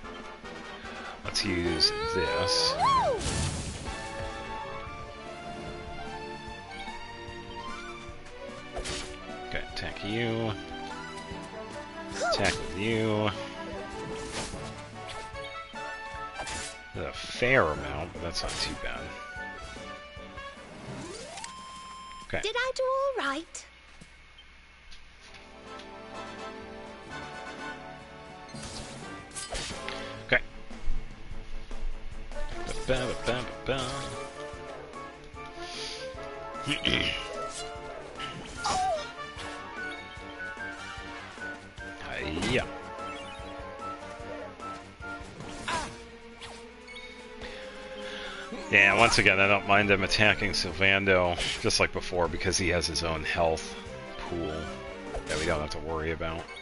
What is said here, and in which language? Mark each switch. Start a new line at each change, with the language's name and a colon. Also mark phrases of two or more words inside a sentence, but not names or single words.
English: Let's use this. Okay, attack you. Attack with you. A fair amount, but that's not too bad. Okay. Did I do all right? Okay. Ba-ba-ba-ba-ba. Yeah. Yeah, once again, I don't mind them attacking Sylvando, just like before, because he has his own health pool that we don't have to worry about.